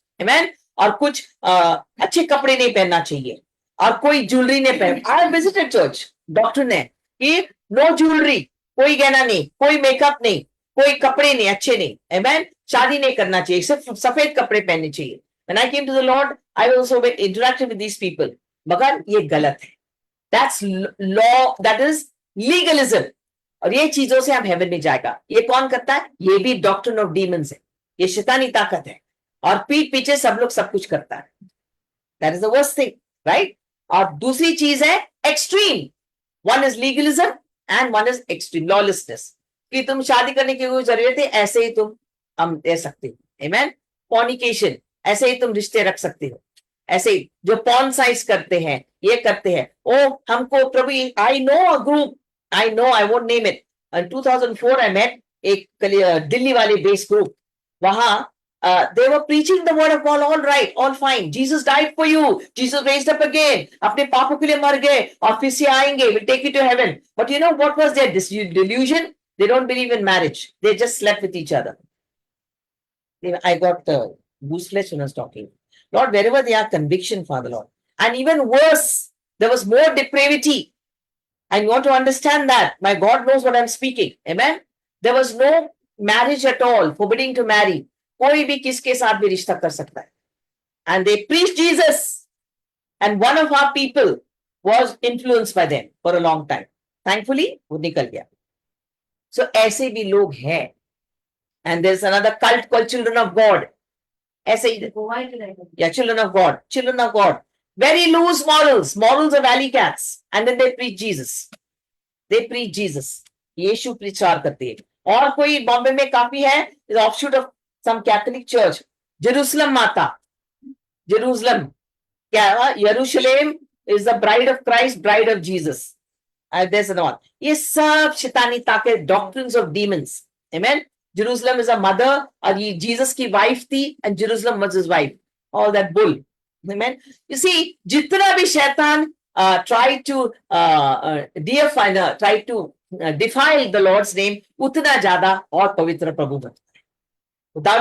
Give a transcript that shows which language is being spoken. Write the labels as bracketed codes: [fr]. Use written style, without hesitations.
[en] Amen. [hi] और कुछ अच्छे कपड़े नहीं पहनना चाहिए और कोई ज्वेलरी नहीं पहन. [en] I have visited church. [hi] Doctor ने कि [en] no jewellery, [hi] कोई गहना नहीं, कोई मेकअप नहीं, कोई कपड़े नहीं, अच्छे नहीं. [en] Amen. [hi] शादी नहीं करना चाहिए, सिर्फ सफेद कपड़े पहनने चाहिए. [en] When I came to the Lord, I also interacted with these people. [hi] मगर ये गलत है. [en] That's law, that is legalism. [hi] और ये चीजों से हम हेवन में जाएगा. ये कौन करता है? ये भी [en] doctrine of demons [hi] है. ये शैतानी ताकत है और पीठ पीछे सब लोग सब कुछ करता है. [en] That is the worst thing, right? [hi] और दूसरी चीज है extreme. [en] One is legalism and one is extreme lawlessness. [hi] कि तुम शादी करने की कोई जरूरत है, ऐसे ही तुम हम दे सकते हो. [en] Amen. [hi] Fornication, ऐसे ही तुम रिश्ते रख सकते हो. ऐसे ही जो पॉर्न साइज करते हैं, ये करते हैं. ओ हमको प्रभु, [en] I know a group, I know, I won't name it. In 2004 I met [hi] एक दिल्ली वाले बेस ग्रुप. वहां [en] they were preaching the word of God, all right, all fine. Jesus died for you. Jesus raised up again. [hi] अपने पापों के लिए मर गए और फिर से आएंगे. [en] Will take you to heaven. But you know what was their delusion? They don't believe in marriage. They just slept with each other. I got whose flesh was talking. Lord, wherever they are, conviction, Father Lord. And even worse, there was more depravity. And you want to understand that. My God knows what I'm speaking. Amen. There was no marriage at all, forbidding to marry. [hi] कोई भी किसके साथ भी रिश्ता कर सकता है. [en] And they preached Jesus. And one of our people was influenced by them for a long time. [hi] Thankfully, वो निकल गया. So ऐसे भी लोग हैं. [en] And there's another cult called Children of God. [hi] ऐसे ही, [en] Why did I do yeah, Children of God. Children of God. Very loose morals. Morals of alley cats. And then they preach Jesus. They preach Jesus. [hi] यीशु प्रचार करते हैं. और कोई बॉम्बे में काफी है, [en] is offshoot of some Catholic church. [hi] Jerusalem माता. Jerusalem. क्या? [en] Jerusalem is the bride of Christ, bride of Jesus. There's another one. [hi] ये सब शैतानी ताकत, [en] doctrines of demons. Amen. Jerusalem is a mother, [hi] और ये Jesus की wife थी, [en] and Jerusalem was his wife. All that bull. Amen. You see, [hi] जितना भी शैतान [en] try to deify, try to defile the Lord's name, [hi] उतना ज्यादा और पवित्र प्रभु बनता है.